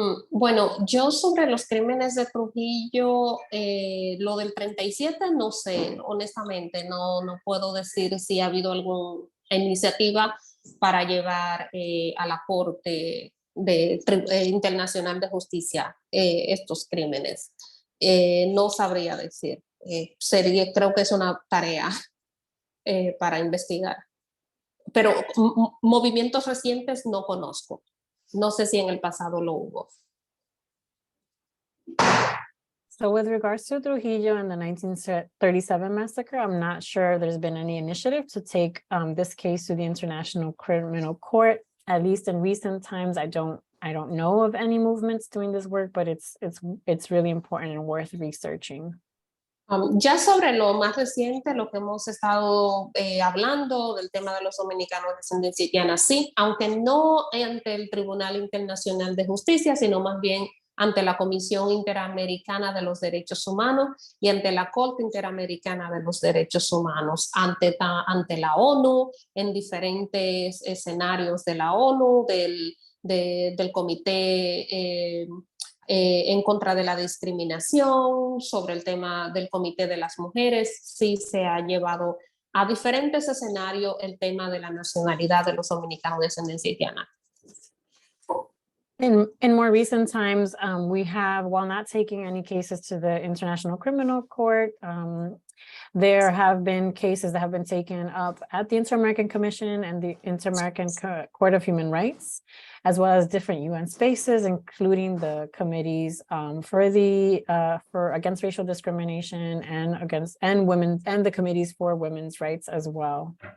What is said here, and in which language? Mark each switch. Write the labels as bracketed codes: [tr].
[es] Bueno, yo sobre los crímenes de Trujillo, lo del 37 no sé, honestamente, no puedo decir si ha habido alguna iniciativa para llevar a la Corte Internacional de Justicia estos crímenes. No sabría decir. Creo que es una tarea para investigar. Pero movimientos recientes no conozco. No sé si en el pasado lo hubo. [en] So with regards to Trujillo and the 1937 massacre, I'm not sure there's been any initiative to take this case to the International Criminal Court. At least in recent times, I don't know of any movements doing this work, but it's really important and worth researching. [es] Ya sobre lo más reciente, lo que hemos estado hablando del tema de los dominicanos de ascendencia haitiana, sí, aunque no ante el Tribunal Internacional de Justicia, sino más bien ante la Comisión Interamericana de los Derechos Humanos y ante la Corte Interamericana de los Derechos Humanos, ante la ONU, en diferentes escenarios de la ONU, del Comité en contra de la discriminación, sobre el tema del Comité de las Mujeres. Sí se ha llevado a diferentes escenarios el tema de la nacionalidad de los dominicanos de ascendencia haitiana. [en] In more recent times, we have, while not taking any cases to the International Criminal Court, there have been cases that have been taken up at the Inter-American Commission and the Inter-American Court of Human Rights, as well as different UN spaces, including the committees for against racial discrimination and women, and the committees for women's rights as well.